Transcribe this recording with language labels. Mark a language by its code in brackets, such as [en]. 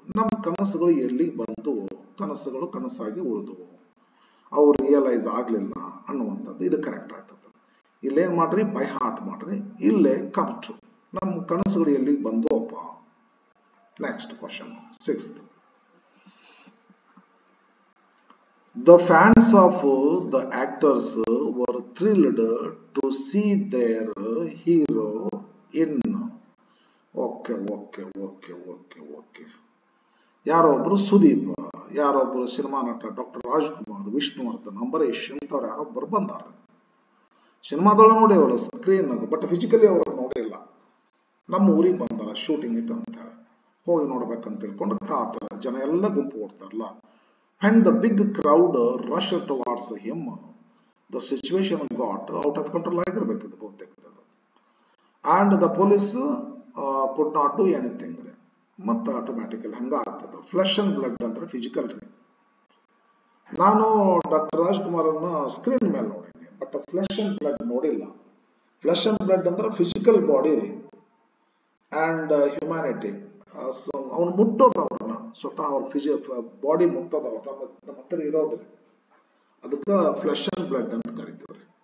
[kn] ನಮ್ಮ ಕನಸುಗಳು ಎಲ್ಲಿಗೆ ಬಂದವು, ಕನಸುಗಳು ಕನಸಾಗಿ ಉಳಿದವು, ಅವ್ರು ರಿಯಲೈಸ್ ಆಗ್ಲಿಲ್ಲ ಅನ್ನುವಂಥದ್ದು. ಇದು ಕರೆಕ್ಟ್ ಆಗ್ತದೆ. ಇಲ್ಲೇನ್ ಮಾಡ್ರಿ, ಬೈ ಹಾರ್ಟ್ ಮಾಡ್ರಿ, ಇಲ್ಲೇ ಕಮ್ ಟು, ನಮ್ಮ ಕನಸುಗಳು ಎಲ್ಲಿಗೆ ಬಂದವಪ್ಪ. [en] Next question 6th. The fans of the actors were thrilled to see their hero in. [kn] Okay okay okay okay okay ಯಾರೊಬ್ರು Sudeep, ಯಾರೊಬ್ರು cinema ನಟ ಡಾಕ್ಟರ್ ರಾಜ್ಕುಮಾರ್, ವಿಷ್ಣುವರ್ಧನ್, ಅಂಬರೀಶ್ ಇಂಥವ್ರು ಯಾರೊಬ್ಬರು ಬಂದಾರ. ಸಿನಿಮಾದೊಳಗೆ ನೋಡಿ ಅವರು ಸ್ಕ್ರೀನ್, [en] but physically [kn] ಅವರು ನೋಡಿಲ್ಲ. ನಮ್ಮ ಊರಿಗೆ ಬಂದಾರ ಶೂಟಿಂಗ್ ಅಂತ ಹೇಳಿ, ಹೋಗಿ ನೋಡ್ಬೇಕಂತ ತಿಳ್ಕೊಂಡು ಕಾತರ ಜನ ಎಲ್ಲ ಗುಂಪು ಓಡ್ತಾರಲ್ಲ. [en] And the big crowd rushed towards him. The situation got out of control [kn] ಆಗಿರ್ಬೇಕಿದೆ ಬಹುತೇಕ. [en] And the police could not do anything. [kn] ಮತ್ತೆ ಆಟೋಮ್ಯಾಟಿಕಲಿ ಹಂಗ ಆಗ್ತದೆ. [en] flesh and blood [kn] ಅಂದ್ರೆ ಫಿಸಿಕಲ್ ರೀ. ನಾನು ಡಾಕ್ಟರ್ ರಾಜ್ಕುಮಾರ್ ಅನ್ನ ಸ್ಕ್ರೀನ್ ಮೇಲೆ ನೋಡಿನಿ, [en] but flesh and blood [kn] ನೋಡಿಲ್ಲ. [en] Flesh and blood ಅಂದ್ರೆ physical body ರೀ, and humanity. [kn] ಅವ್ನು ಮುಟ್ಟೋದು ಅವ್ರನ್ನ, ಸ್ವತಃ ಅವ್ರ ಬಾಡಿ ಮುಟ್ಟೋದು ಅವ್ರನ್ನ ನಮ್ಮ ಹತ್ರ ಇರೋದ್ರಿ, ಅದಕ್ಕೆ [en] flesh and blood [kn] ಅಂತ ಕರಿತೀವ್ರಿ.